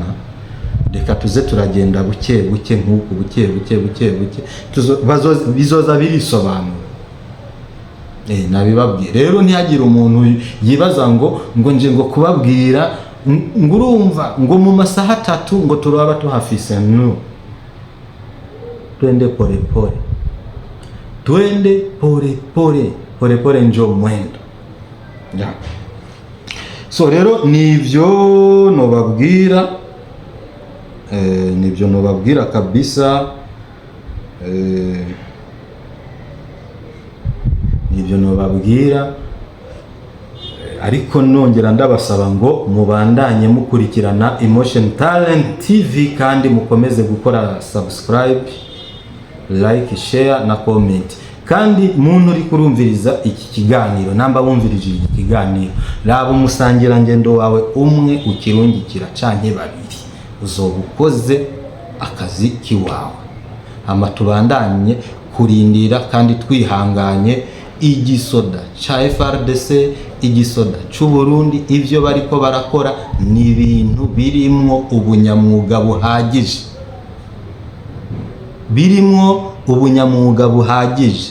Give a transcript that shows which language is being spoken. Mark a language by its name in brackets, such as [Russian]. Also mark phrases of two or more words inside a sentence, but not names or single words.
[Rundi] Reka tuze turagenda buke buke nk'uko buke bizoza birisobanura. Nabibabwiye rero ntihagire umuntu yibaza ngo nje ngo kubabwira ngurumva ngo mu masaha 3 ngo turaba tuhafise. No, [Swahili] twende pole pole, twende pole pole njo mwendo. [Rundi] So rero nivyo nobabwira kabisa, nivyo nobabwira, ariko nongera ndabasaba ngo mubandanye mukurikirana Emotion Talent TV kandi mukomeze gukora subscribe, [English] like, share na comment. [Rundi] Kandi muntu uri kurumviriza iki kiganiro, namba bumvirije iki kiganiro, raba umusangira ngendo wawe umwe ukirungikira canke babiri, uzobukoze akazi kiwawe. Tubandanye kurindira kandi twihanganye igisoda cha FRDC, igisoda cy'u Burundi, ivyo bariko barakora ni ibintu birimwo ubunyamwuga buhagije, birimwo ubunyamwuga buhagije.